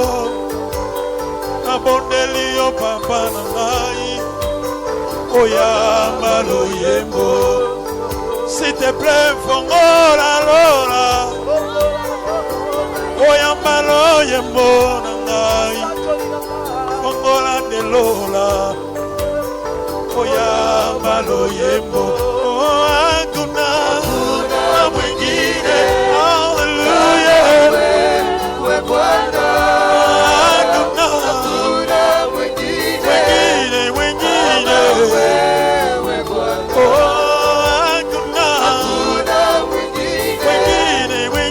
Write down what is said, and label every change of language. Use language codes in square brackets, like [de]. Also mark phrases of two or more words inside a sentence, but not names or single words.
[ln] nabondeli yo papa na ngai oyamba loyembo [fr] s'il te plaît [ln] fongola lola oyamba loyembo na ngai fongola de lola oyamba loyembo [sw] hakuna mwingine haleluya wewe Bwana hakuna mwingine wewe Bwana hakuna mwingine